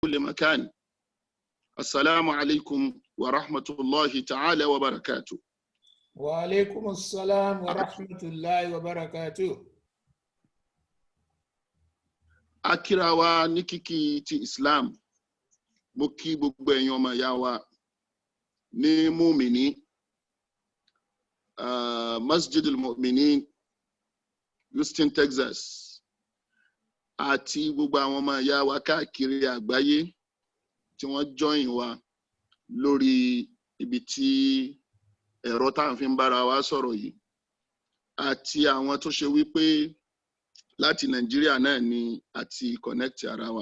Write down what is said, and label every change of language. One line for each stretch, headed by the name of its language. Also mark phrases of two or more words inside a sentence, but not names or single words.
Arabic: كل مكان. السلام عليكم ورحمة الله تعالى وبركاته. وعليكم السلام ورحمة الله وبركاته.
Yoruba: Akira wa ní kíkí ti Islam, mo kí gbogbo ẹ̀yin ọmọ ìyá wa ní Mùmínì, Masjid al-Mu'minin, Houston, Texas, àti gbogbo àwọn ọmọ ìyá wa káàkiri àgbáyé tí wọ́n join wa lórí ibi tí ẹ̀rọ tá à ń fi ń bára wa sọ̀rọ̀ yìí, àti àwọn tó ṣe wípé láti Nàìjíríà náà ni àti connect ara wa.